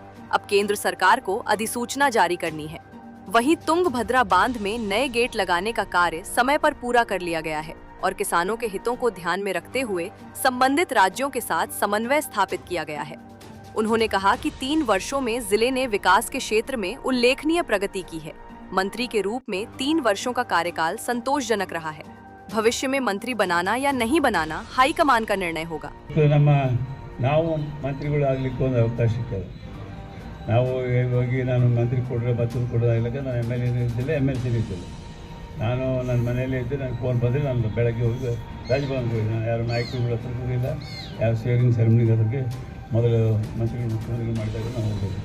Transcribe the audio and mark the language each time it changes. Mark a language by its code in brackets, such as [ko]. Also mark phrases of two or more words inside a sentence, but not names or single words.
[hi] अब केंद्र सरकार को अधिसूचना जारी करनी है। वहीं तुंगभद्रा बांध में नए गेट लगाने का कार्य समय पर पूरा कर लिया गया है और किसानों के हितों को ध्यान में रखते हुए संबंधित राज्यों के साथ समन्वय स्थापित किया गया है। उन्होंने कहा कि 3 वर्षों में जिले ने विकास के क्षेत्र में उल्लेखनीय प्रगति की है। मंत्री के रूप में 3 वर्षों का कार्यकाल संतोषजनक रहा है। भविष्य में मंत्री बनाना या नहीं बनाना हाईकमान का निर्णय होगा। [kn] ನಾವು ಮಂತ್ರಿಗಳಾಗಲಿಕ್ಕೆ ಒಂದು ಅವಕಾಶ ಸಿಕ್ಕಿದೆ। ನಾವು ಹೋಗಿ ನಾನು ಮಂತ್ರಿ ಕೊಡ್ರೆ ಮತ್ತೊಂದು ಕೊಡೋದಾಗಲಿಲ್ಲ, ನಾನು MLA ಇದ್ದಿಲ್ಲ, MLC ಇದ್ದಿಲ್ಲ. ನಾನು ನನ್ನ ಮನೆಯಲ್ಲೇ ಇದ್ದೆ, ನನಗೆ ಫೋನ್ ಬಂದರೆ ನಾನು ಬೆಳಗ್ಗೆ ಹೋಗಿ ರಾಜಭವನ್ಗೆ ಹೋಗಿ, ನಾನು ಯಾರು ನಾಯಕರುಗಳ ಹತ್ರ ಹೋಗಿಲ್ಲ, ಯಾವ [en] saving ceremony [kn] ಅದಕ್ಕೆ ಮೊದಲು ಮಂತ್ರಿಗಳು ಮುಖ್ಯಮಂತ್ರಿಗಳು ಮಾಡಿದಾಗ ನಾವು ಹೋಗೋದು.